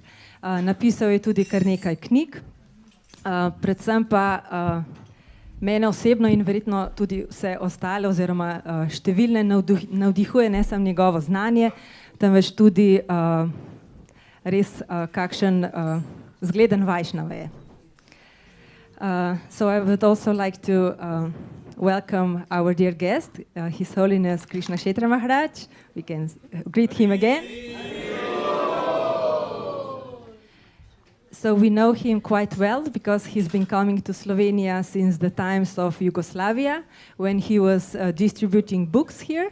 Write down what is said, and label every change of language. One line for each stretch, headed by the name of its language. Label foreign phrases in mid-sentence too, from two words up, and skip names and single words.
Slovenian: Napisal je tudi kar nekaj knjig, predvsem pa mene osebno in verjetno tudi vse ostale oziroma številne navdihuje ne samo njegovo znanje, temveč tudi res kakšen zgleden vajšnava je.
English: So I would also like to welcome our dear guest, His Holiness Krišna Kshetra Maharaj. We can greet him again. So we know him quite well because he's been coming to Slovenia since the times of Yugoslavia, when he was distributing books here.